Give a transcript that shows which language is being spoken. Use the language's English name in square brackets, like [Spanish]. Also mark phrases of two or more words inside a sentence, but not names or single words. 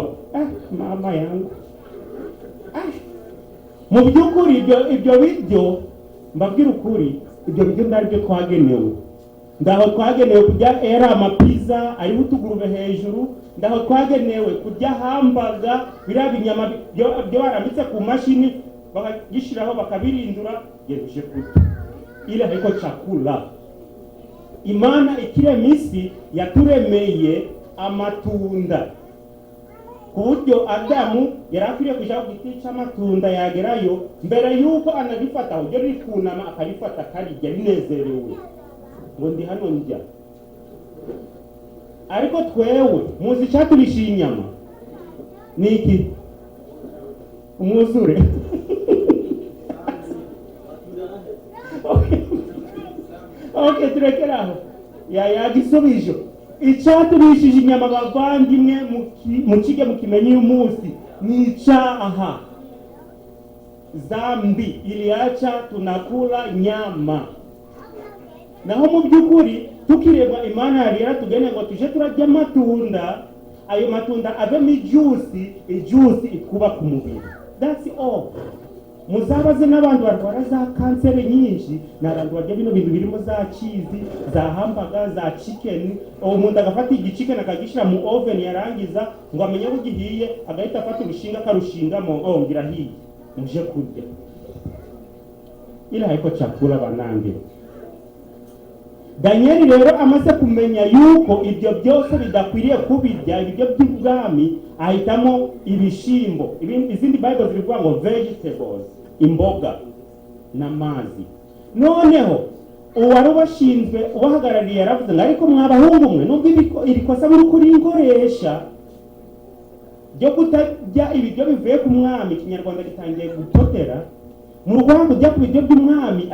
[Swahili] Mama yangu, [Kinyarwanda] mu by'ukuri ibyo biryo mbabwira ukuri, ibyo biryo ndaribyo twagenewe. Ndaho twagenewe kurya amapiza ariho utugurube hejuru, ndaho twagenewe kurya hamburger, biriya binyama byo barambitse ku mashini bakagishiraho bakabirindura yeduje kurya. [Swahili] Ile haiko chakula. [Kinyarwanda] Imana ikirema isi yaturemeye amatunda, ku buryo Adamu yari akwiriye kujya ku giti cy'amatunda, yagerayo mbere y'uko anagifata ujyo rikunama akarifata karijya rinezerewe ngo ndi hano njya. Ariko twewe muzi cyaturisha inyama ni iki? Umwuzure. Okay, turekeraho yagisubijo. Icyaturishije inyama bavandimwe mukige mukimenye uyu munsi ni icyaha. [Swahili] Zambi iliacha tunakula nyama. [Kinyarwanda] Naho mu by'ukuri tukireba Imana yari yaratugene ngo tuje turajya amatunda, ayo matunda avemo ijusi ikuba ku mubiri. [English] That's all. [Kinyarwanda] Muzabaze n'abantu barwara za kanseri nyinshi, n'abantu barya bino bintu birimo za cheese, za hamburger, za chicken. Umuntu agafata igichicken akagishyira mu oven, yarangiza ngo amenye ko gihiye, agahita afata urushinga akarushingamo, ngira hiye muje kurya. [Swahili] Ila haiko chakula banange. [Kinyarwanda] Daniel rero amaze kumenya yuko ibyo byose bidakwiriye kubirya, ibyo by'ubwami, ahitamo ibishimbo. Izindi Bible zirivuga ngo vegetables, imboga n'amazi. Noneho uwari ubashinzwe ubahagarariye yaravuze ngo ariko mwabahungu mwe, nubwo iri kosa muri kurikoresha byo kutajya ibiryo bivuye ku mwami, Kinyarwanda gitangiye gutotera mu Rwanda ujya ku biryo by'umwami.